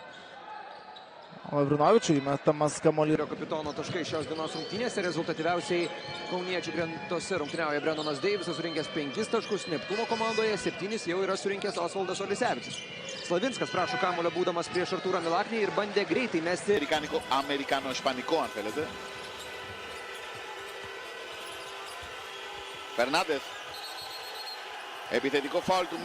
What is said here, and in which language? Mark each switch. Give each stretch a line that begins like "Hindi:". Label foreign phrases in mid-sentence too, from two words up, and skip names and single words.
Lithuanian: Lavrinovičiui įmetamas kamuolį. Kapitono taškai šios dienos rungtynėse. Rezultatyviausiai kauniečių gretose rungtyniauja Brendonas Deivisas, surinkęs 5 taškus. Neptūno komandoje 7 jau yra surinkęs Osvaldas Olisevičius. Slavinskas prašo kamuolio būdamas prieš Artūrą Milaknį ir bandė greitai mesti.
Greek: Αμερικάνο-ισπανικό αν θέλετε. Φερνάντεθ. Επιθετικό φάουλ του